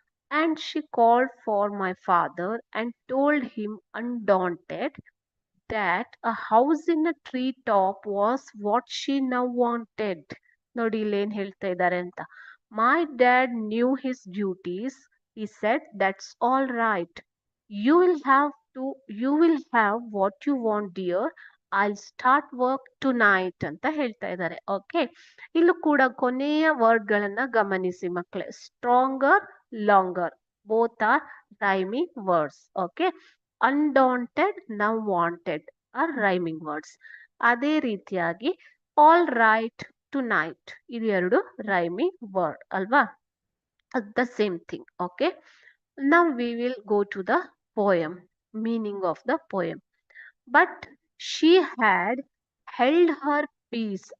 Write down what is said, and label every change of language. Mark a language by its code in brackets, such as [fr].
[en] And she called for my father and told him undaunted that a house in a tree top was what she now wanted. [kn] ನೋಡಿ ಇಲ್ಲಿ ಏನ್ ಹೇಳ್ತಾ ಇದ್ದಾರೆ ಅಂತ. [en] My dad knew his duties. He said, that's all right. You will have you will have what you want, dear. I'll start work tonight [kn] ಅಂತ ಹೇಳ್ತಾ ಇದ್ದಾರೆ. Okay, ಇಲ್ಲೂ ಕೂಡ ಕೊನೆಯ ವರ್ಡ್ ಗಳನ್ನ ಗಮನಿಸಿ ಮಕ್ಕಳೇ. [en] Stronger, longer, both are rhyming words. Okay, undaunted, now wanted are rhyming words. [kn] ಅದೇ ರೀತಿಯಾಗಿ all right, tonight ಇದು ಎರಡು rhyming word ಅಲ್ವಾ? [en] The same thing. Okay, now we will go to the poem, meaning of the poem. But she had held her peace.